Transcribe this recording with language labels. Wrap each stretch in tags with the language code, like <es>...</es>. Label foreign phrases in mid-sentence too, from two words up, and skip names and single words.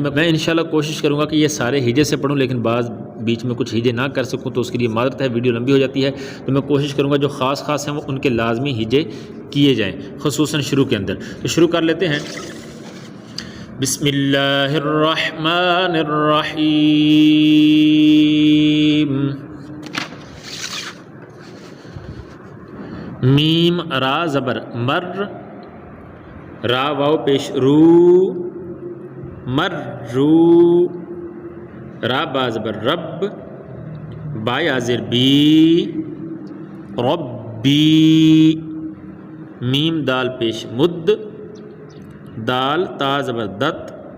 <ur>میں انشاءاللہ کوشش کروں گا کہ یہ سارے ہجے سے پڑھوں، لیکن بعض بیچ میں کچھ ہجے نہ کر سکوں تو اس کے لیے معذرت ہے، ویڈیو لمبی ہو جاتی ہے، تو میں کوشش کروں گا جو خاص ہیں وہ ان کے لازمی ہجے کیے جائیں، خصوصاً شروع کے اندر۔ تو شروع کر لیتے ہیں۔</ur> <ar>بسم اللہ الرحمن الرحیم۔</ar> <ur>میم را زبر مر، را واو پیش رو، مر رو، را با زبر رب، با یا زیر بی، ربی، میم دال پیش مد، دال تا زبر دت،</ur>